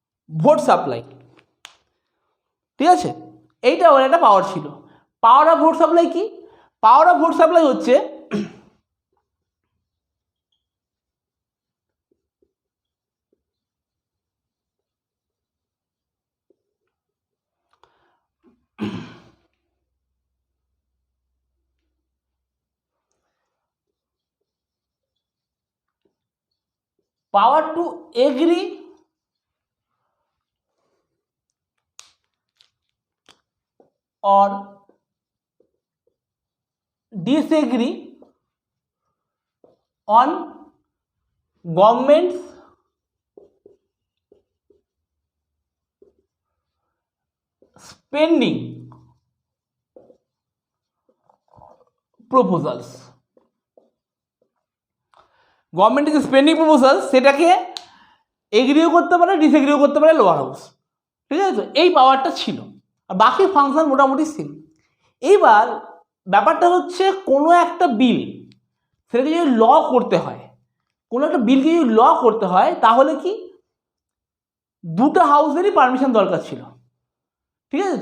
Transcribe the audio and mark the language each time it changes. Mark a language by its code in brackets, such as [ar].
[bn] Vote supply, ঠিক আছে, এইটা ওর একটা পাওয়ার ছিল। পাওয়ার অফ ভোট সাপ্লাই কি? পাওয়ার অফ ভোট সাপ্লাই হচ্ছে [en] power to agree or disagree on government's spending proposals। [bn] গভর্নমেন্টের যে স্পেন্ডিং প্রপোজাল সেটাকে এগ্রিও করতে পারে, ডিসএগ্রিও করতে পারে লোয়ার হাউস, ঠিক আছে। তো এই পাওয়ারটা ছিল, আর বাকি ফাংশন মোটামুটি সেম। এইবার ব্যাপারটা হচ্ছে কোনো একটা বিল সেটাকে যদি ল করতে হয়, কোনো একটা বিলকে যদি ল করতে হয় তাহলে কি দুটো হাউসেরই পারমিশন দরকার ছিল, ঠিক আছে।